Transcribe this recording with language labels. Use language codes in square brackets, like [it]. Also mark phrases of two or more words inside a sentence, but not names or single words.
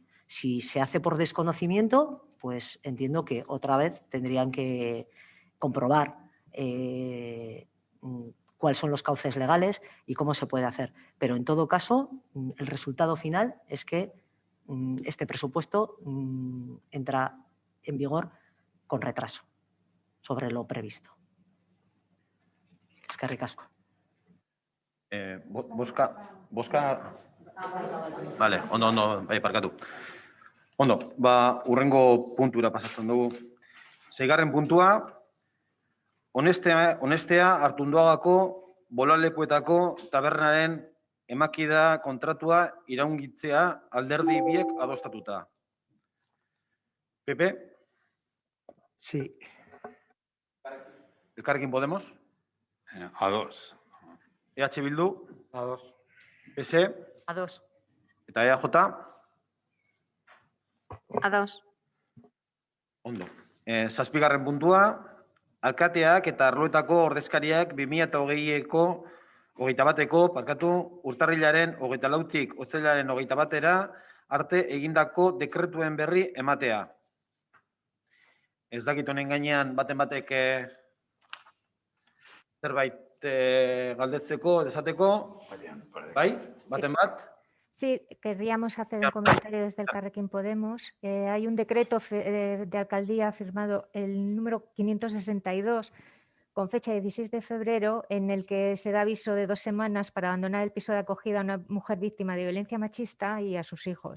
[es] Si se hace por desconocimiento, pues entiendo que otra vez tendrían que comprobar cuáles son los cauces legales y cómo se puede hacer. Pero en todo caso, el resultado final es que este presupuesto entra en vigor con retraso sobre lo previsto. [eu] Eskerrik asko. Boska... Vale, ondo, bai, parkatu. Ondo, urrengo puntura pasatzen dugu. 6. puntua, Onestea Artunduagako bolalekuetako tabernaren emakida kontratua iraungitzea alderdi biek adostatuta. Pepe? [es] Sí. Elkarrekin Podemos? A2. EH Bildu? A2. PS? A2. [eu] Eta EAJ? [es] A2. [eu] Ondo. 7. puntua, alkateak eta arloetako ordezkariak 2021ko urtarrilaren 24tik otsailaren 21era arte egindako dekretuen berri ematea. Ez dakit honen gainean batek zerbait galdetzeko, desateko, bai? Baten bat? [es] Sí, querríamos hacer un comentario desde el Carrequín Podemos. Hay un decreto de alcaldía firmado, el número 562, con fecha 16 de febrero, en el que se da aviso de 2 semanas para abandonar el piso de acogida a una mujer víctima de violencia machista y a sus hijos.